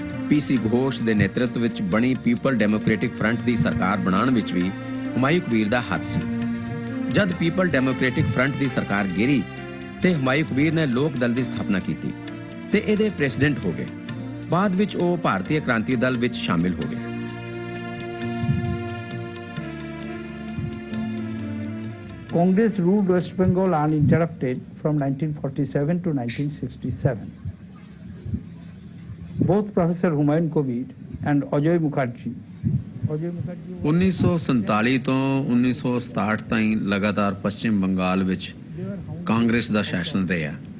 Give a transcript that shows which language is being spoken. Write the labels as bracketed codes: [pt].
[pa] PC Ghosh ਦੇ ਨੇਤਰਤਵ ਵਿੱਚ ਬਣੀ ਪੀਪਲ ਡੈਮੋਕ੍ਰੈਟਿਕ ਫਰੰਟ ਦੀ ਸਰਕਾਰ ਬਣਾਉਣ ਵਿੱਚ ਵੀ ਹੁਮਾਯੂੰ ਕਬੀਰ ਦਾ ਹੱਥ ਸੀ। ਜਦ ਪੀਪਲ ਡੈਮੋਕ੍ਰੈਟਿਕ ਫਰੰਟ ਦੀ ਸਰਕਾਰ ਗਿਰੀ ਤੇ ਹੁਮਾਯੂੰ ਕਬੀਰ ਨੇ ਲੋਕ ਦਲ ਦੀ ਸਥਾਪਨਾ ਕੀਤੀ ਤੇ ਇਹਦੇ ਪ੍ਰੈਜ਼ੀਡੈਂਟ ਹੋ ਗਏ। ਬਾਅਦ ਵਿੱਚ ਉਹ ਭਾਰਤੀ ਕ੍ਰਾਂਤੀ ਦਲ ਵਿੱਚ ਸ਼ਾਮਿਲ ਹੋ ਗਏ। [en] Congress ruled West Bengal uninterrupted from 1947 to 1967. Both Professor Humayun Kabir and Ajoy Mukherjee [pa] 1947 ਤੋਂ 1967 ਤਾਈਂ ਲਗਾਤਾਰ ਪੱਛਮੀ ਬੰਗਾਲ ਵਿੱਚ ਕਾਂਗਰਸ ਦਾ ਸ਼ਾਸਨ ਰਿਹਾ।